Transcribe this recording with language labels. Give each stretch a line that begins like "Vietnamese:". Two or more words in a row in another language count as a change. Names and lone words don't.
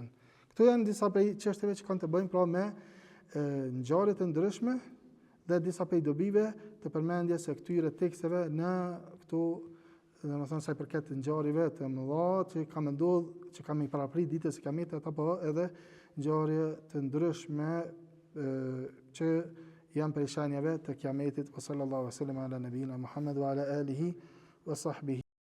Albanian: Këto janë disa prej çështjeve që kanë të bëjnë pra me ngjarje të ndryshme dhe disa prej dobive të përmendjes së këtyre teksteve në këtu, domethënë sa i përket ngjarjeve të mëdha që kanë ndodhur, që kanë i paraprit ditës së kiametit apo edhe ngjarje të ndryshme që janë prej shenjave të kiametit.
Arabic: صلى الله عليه وسلم على نبينا محمد وعلى آله وصحبه